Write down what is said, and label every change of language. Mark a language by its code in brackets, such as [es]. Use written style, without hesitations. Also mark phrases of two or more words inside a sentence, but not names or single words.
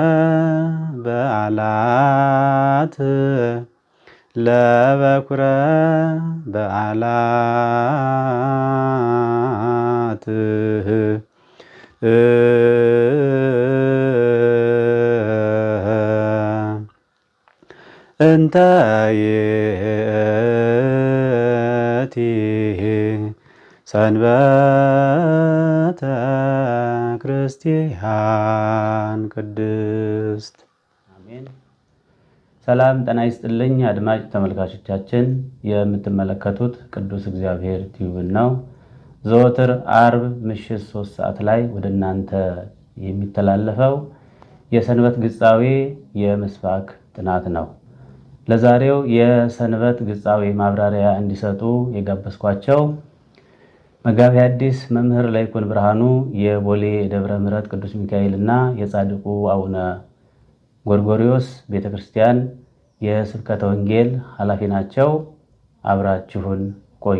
[gez] በዓላት ለበኩረ በዓላት እንተ ይእቲ ሰንበተ ክርስቲያን ቅድስት። [am] አሜን። ሰላም ጤና ይስጥልኝ አድማጭ ተመልካቾቻችን፣ የምትመለከቱት ቅዱስ እግዚአብሔር ቲዩብን ነው። ዘወትር አርብ ምሽት 3 ሰዓት ላይ ወደ እናንተ የሚተላለፈው የሰንበት ግጻዌ የምስባክ ጥናት ነው። ለዛሬው የሰንበት ግጻዌ ማብራሪያ እንዲሰጡ የጋበዝኳቸው መጋቢ ሐዲስ መምህር ለይኩን ብርሃኑ የቦሌ ደብረ ምሕረት ቅዱስ ሚካኤል እና የጻድቁ አቡነ ጎርጎርዮስ ቤተክርስቲያን የስብከተ ወንጌል ኃላፊ ናቸው። አብራችሁን ቆዩ።